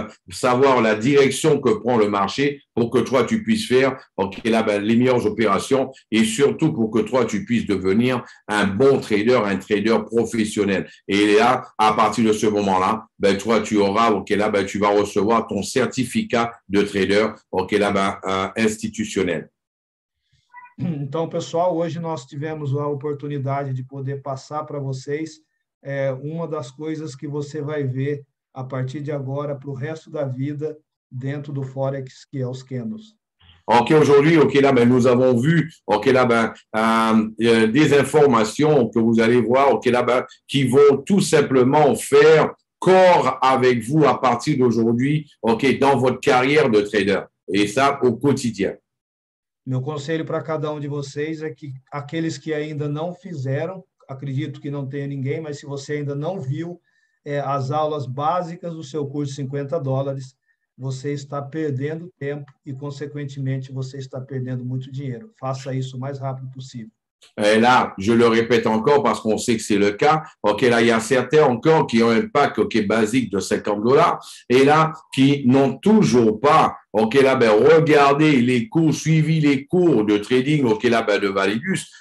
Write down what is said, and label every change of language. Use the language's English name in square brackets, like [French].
[French] savoir la direction que prend le marché pour que toi, tu puisses faire, ok, là, ben, les meilleures opérations et surtout pour que toi, tu puisses devenir un bon trader professionnel. Et là, à partir de ce moment-là, ben, toi, tu auras, ok, là, ben, tu vas recevoir ton certificat de trader, ok, là, ben, institutionnel. [Portuguese] Então, pessoal, hoje nós tivemos a oportunidade de poder passar para vocês uma das coisas que você vai ver a partir de agora para o resto da vida dentro do Forex, que é os candles. [French] Ok, aujourd'hui, ok, là, ben, nous avons vu, ok, là, ben, des informations que vous allez voir, ok, là, ben, qui vont tout simplement faire corps avec vous à partir d'aujourd'hui, ok, dans votre carrière de trader. Et ça, au quotidien. [Portuguese] Meu conselho para cada um de vocês é que aqueles que ainda não fizeram, acredito que não tenha ninguém, mas se você ainda não viu as aulas básicas do seu curso de $50, você está perdendo tempo e, consequentemente, você está perdendo muito dinheiro. Faça isso o mais rápido possível. [French] Et là, je le répète encore parce qu'on sait que c'est le cas. Ok, là, il y a certains encore qui ont un pack ok, basique de $50 et là, qui n'ont toujours pas, ok, là, ben, regardé les cours, suivi les cours de trading, ok, là, ben, de Validus.